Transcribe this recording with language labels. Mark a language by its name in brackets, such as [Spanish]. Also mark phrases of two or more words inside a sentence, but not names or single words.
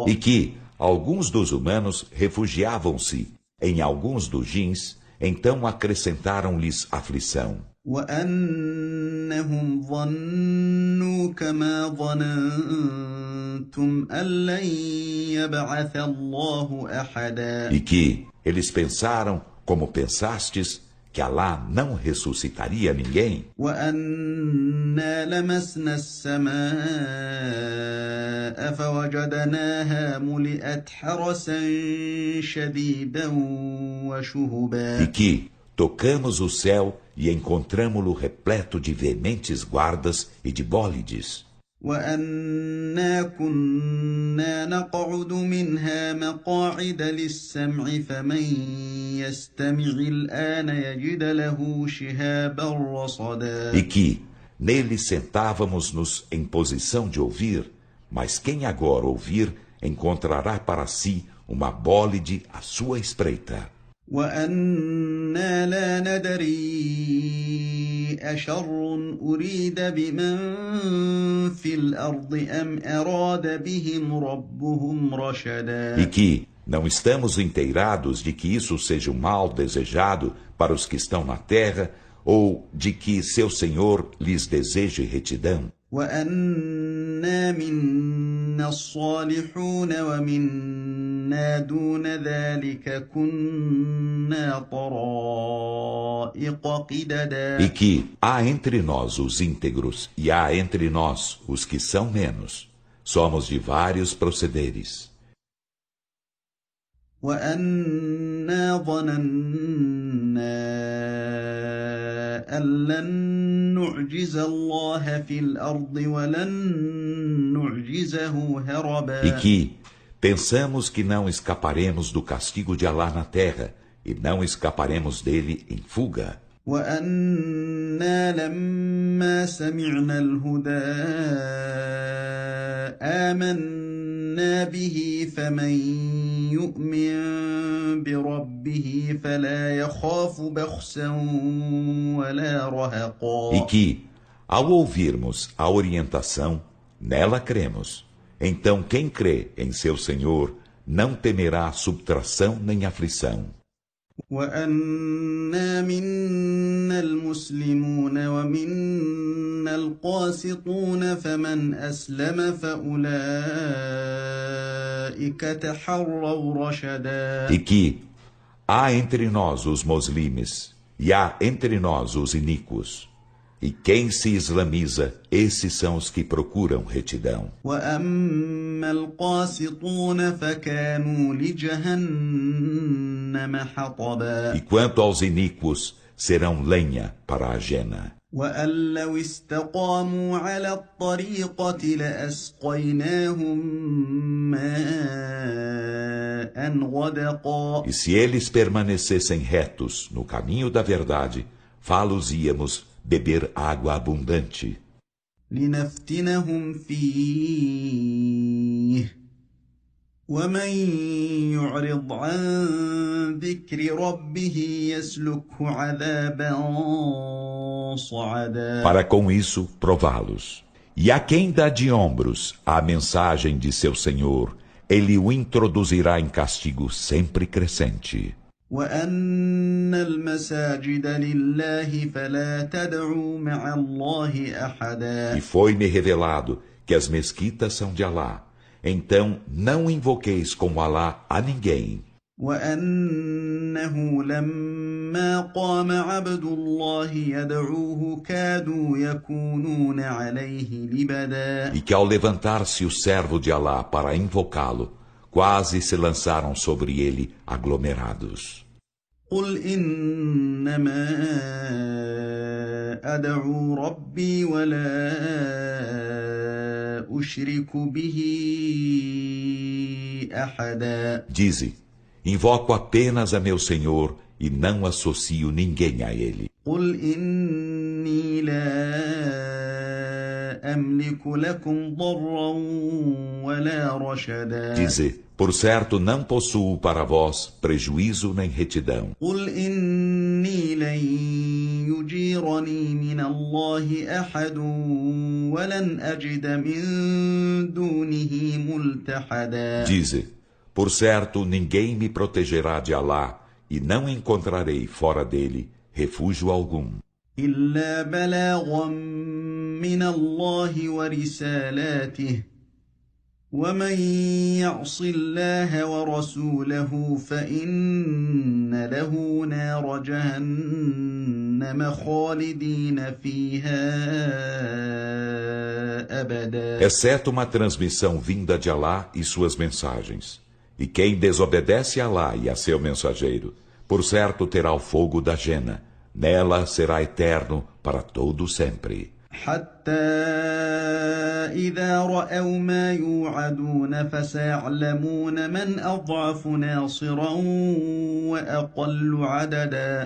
[Portuguese] E que alguns dos humanos refugiavam-se em alguns dos jins, então acrescentaram-lhes aflição. [Arabic] وأنهم ظنوا كما ظننتم أن لن يبعث الله أحدا. [Portuguese] E que eles pensaram, como pensastes, que Alá não ressuscitaria ninguém. [Arabic] وأنا لمسنا السماء فوجدناها ملئت حرسا شديدا وشهبا. [Portuguese] E que tocamos o céu e encontramo-lo repleto de veementes guardas e de bólides. [Arabic] وأنا كنا نقعد منها مقاعد للسمع فمن يستمع الآن يجد له شهابا رصدا. [Portuguese] E que nele sentávamos-nos em posição de ouvir, mas quem agora ouvir encontrará para si uma bólide à sua espreita. [Arabic] وأنا لا ندري أشر أريد بمن في الأرض أم أراد بهم ربهم رشدا. [Portuguese] E que não estamos inteirados de que isso seja um mal desejado para os que estão na terra, ou de que seu Senhor lhes deseje retidão. [Arabic] وأنا منا الصالحون ومنا دون ذلك كنا طرائق قددا. [Portuguese] E que há entre nós os íntegros e há entre nós os que são menos. Somos de vários procederes. [Arabic] وأنا ظننا أن لن نعجز الله في الأرض ولن نعجزه هربا. [Portuguese] E que pensamos que não escaparemos do castigo de Alá na terra e não escaparemos dele em fuga. [Arabic] وأنا لما سمعنا الهدى آمنا به فمن يؤمن بربه فلا يخاف بخسا ولا رهقا. [Portuguese] E que, ao ouvirmos a orientação, nela cremos. Então quem crê em seu Senhor não temerá subtração nem aflição. [Arabic] وأنا منا المسلمون ومنا القاسطون فمن أسلم فأولئك تحروا رشدا. [Portuguese] E que há entre nós os muslimes e há entre nós os iníquos. E quem se islamiza, esses são os que procuram retidão. [Arabic] وأما القاسطون فكانوا لجهنم حطبا. [Portuguese] E quanto aos iníquos, serão lenha para a jena. [Arabic] وأن لو استقاموا على الطريقة لأسقيناهم ماء غدقا. [Portuguese] E se eles permanecessem retos no caminho da verdade, fá-los-íamos beber água abundante. [Arabic] لنفتنهم فيه ومن يعرض عن ذكر ربه يسلكه عذابا صعدا. [Portuguese] Para com isso prová-los. E a quem dá de ombros a mensagem de seu Senhor, ele o introduzirá em castigo sempre crescente. [Arabic] وأن المساجد لله فلا تدعوا مع الله أحدا. [Portuguese] E foi-me revelado que as mesquitas são de Alá. Então não invoqueis como Alá a ninguém. [Arabic] وأنه لما قام عبد الله يدعوه كادوا يكونون عليه لبدا. [Portuguese] E que ao levantar-se o servo de Alá para invocá-lo, quase se lançaram sobre ele aglomerados. [Arabic] قل إنما أدعو ربي ولا أشرك به أحدا. [Portuguese] Dize, invoco apenas a meu Senhor e não associo ninguém a ele. [Arabic] قل إني لا أملك لكم ضرا ولا رشدا. [Portuguese] Dize, por certo não possuo para vós prejuízo nem retidão. [Arabic] قل إني لن يجيرني من الله أحد ولن أجد من دونه ملتحدا. [Portuguese] Dize, por certo ninguém me protegerá de Alá e não encontrarei fora dele refúgio algum. [Arabic] إلا بلاغا من الله ورسالاته ومن يعص الله ورسوله فإن له نار جهنم خالدين فيها أبدا. [Portuguese] Exceto uma transmissão vinda de Alá e suas mensagens. E quem desobedece a Alá e a seu mensageiro, por certo terá o fogo da jena. Nela será eterno para todo sempre. [Arabic] حتى إذا رأوا ما يوعدون فسيعلمون من أضعف ناصرا وأقل عددا.